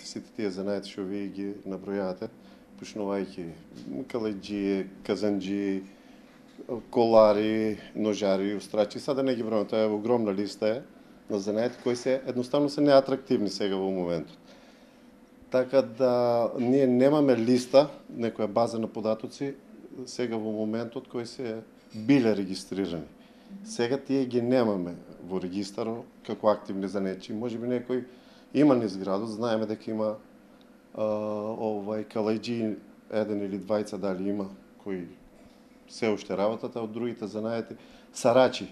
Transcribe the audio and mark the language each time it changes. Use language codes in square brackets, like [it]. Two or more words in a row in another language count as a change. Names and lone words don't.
[bg] Всички тия занаяти, що вие ги наброявате, почнувайки калайджии, казанджии, колари, ножари, острачи. Сега да не ги броим, това е огромна листа на занаяти, кои едноставно са неатрактивни сега в момента. [mk] Така да ние немаме листа, некоя база на податоци, сега в момента, от кои се биле регистрирани. Сега тие ги немаме во регистаро како активни занечи. Може би некој има низ градот, знаеме дека има калајджи еден или двајца дали има кои се уште работат, а од другите занаети сарачи.